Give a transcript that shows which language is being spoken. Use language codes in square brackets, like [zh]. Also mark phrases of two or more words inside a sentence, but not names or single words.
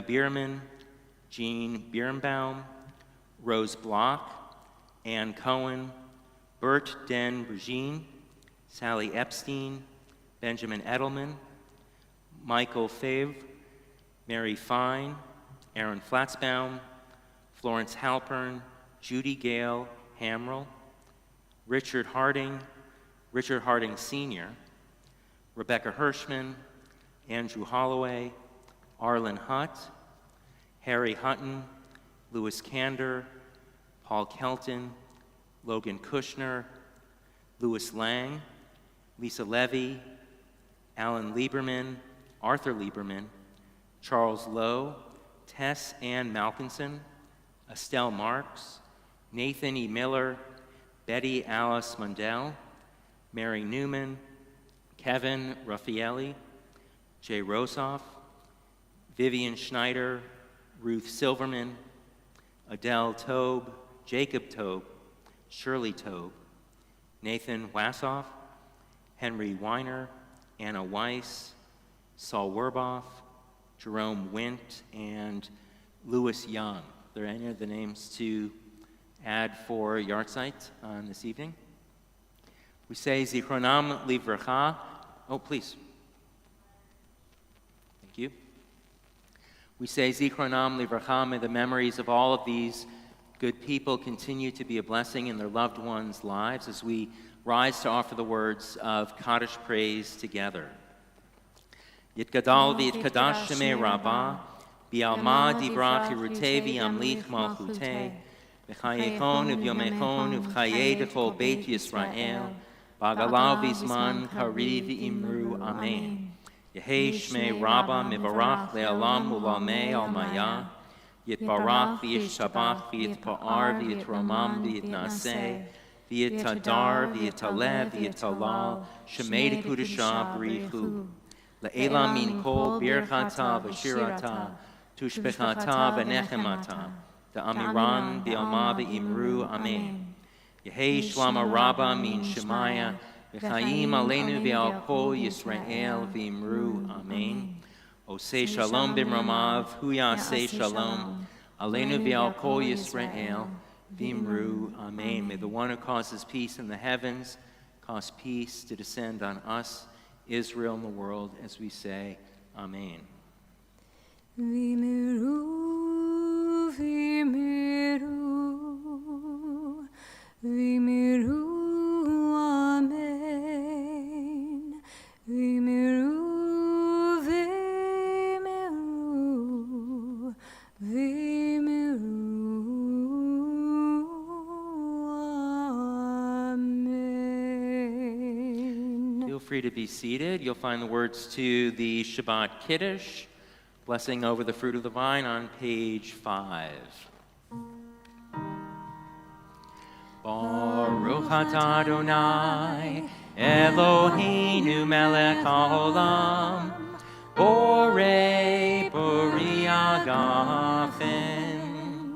[en] Bierman, Jean Birnbaum, Rose Block, Ann Cohen, Bert Den Brugine, Sally Epstein, Benjamin Edelman, Michael Favre, Mary Fine, Aaron Flatzbaum, Florence Halpern, Judy Gale Hamrell, Richard Harding Sr., Rebecca Hirschman, Andrew Holloway, Arlen Hutt, Harry Hutton, Louis Kander, Paul Kelton, Logan Kushner, Louis Lang, Lisa Levy, Alan Lieberman, Arthur Lieberman, Charles Lowe, Tess Ann Malkinson, Estelle Marks, Nathan E. Miller, Betty Alice Mundell, Mary Newman, Kevin Raffaelli, Jay Rosoff, Vivian Schneider, Ruth Silverman, Adele Tobe, Jacob Tobe, Shirley Tobe, Nathan Wassoff, Henry Weiner, Anna Weiss, Saul Werboff, Jerome Wint, and Louis Young. Are there any of the names to add for yahrzeit on this evening? We say [he] זכרונם לברכה. [en] Oh, please. Thank you. We say [he] זכרונם לברכה. [en] May the memories of all of these good people continue to be a blessing in their loved ones' lives as we rise to offer the words of Kaddish praise together. [arc] יתגדל ויתקדש שמה רבא, בעלמא די ברא כרעותה וימליך מלכותה, בחייכון וביומיכון ובחיי דכל בית ישראל, בעגלא ובזמן קריב ואמרו אמן. יהא שמה רבא מברך לעלם ולעלמי עלמיא. יתברך וישתבח ויתפאר ויתרומם ויתנשא ויתהדר ויתעלה ויתהלל שמה דקודשא בריך הוא לעלא מן כל ברכתא ושירתא תשבחתא ונחמתא דאמירן בעלמא ואמרו אמן. יהא שלמא רבא מן שמיא וחיים עלינו ועל כל ישראל ואמרו אמן. [he] עושה שלום במרומיו הוא יעשה שלום עלינו ועל כל ישראל ואמרו אמן. [en] May the one who causes peace in the heavens cause peace to descend on us, Israel, and the world, as we say, Amen. [arc] ואמרו, ואמרו, ואמרו, אמן. ואמרו, ואמרו, ואמרו, Amen. [en] Feel free to be seated. You'll find the words to the Shabbat Kiddush, blessing over the fruit of the vine, on page 5. [he] ברוך אתה אדני אלהינו מלך העולם בורא פרי הגפן.